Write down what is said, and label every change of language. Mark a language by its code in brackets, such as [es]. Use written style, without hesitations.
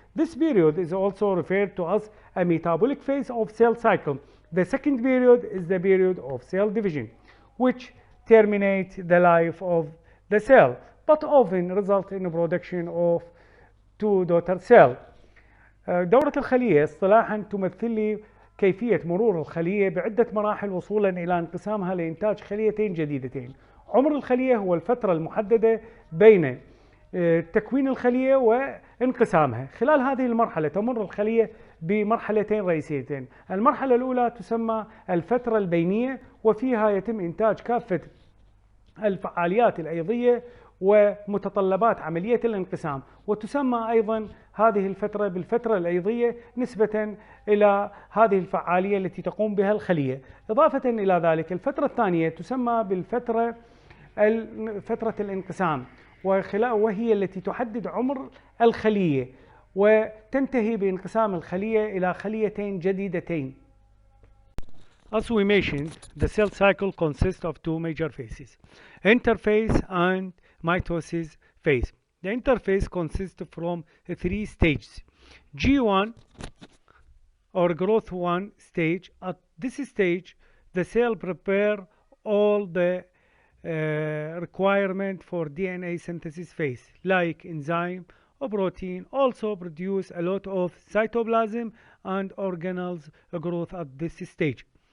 [en] This period is also referred to as a metabolic phase of cell cycle. The second period is the period of cell division, which terminates the life of the cell, but often result in the production of two daughter cells. [ar] دورة الخلية اصطلاحا تمثل لي كيفية مرور الخلية بعدة مراحل وصولا إلى انقسامها لإنتاج خليتين جديدتين. عمر الخلية هو الفترة المحددة بين تكوين الخلية وانقسامها. خلال هذه المرحلة تمر الخلية بمرحلتين رئيسيتين. المرحلة الأولى تسمى الفترة البينية، وفيها يتم إنتاج كافة الفعاليات الأيضية ومتطلبات عملية الانقسام، وتسمى أيضا هذه الفترة بالفترة الأيضية نسبة إلى هذه الفعالية التي تقوم بها الخلية. إضافة إلى ذلك الفترة الثانية تسمى بالفترة فترة الانقسام، وهي التي تحدد عمر الخلية وتنتهي بانقسام الخلية إلى خليتين جديدتين. [en] As we mentioned, the cell cycle consists of two major phases, interphase and mitosis phase. The interphase consists from three stages. G1 or growth 1 stage. At this stage, the cell prepare all the requirement for DNA synthesis phase, like enzyme or protein, also produce a lot of cytoplasm and organelles growth at this stage.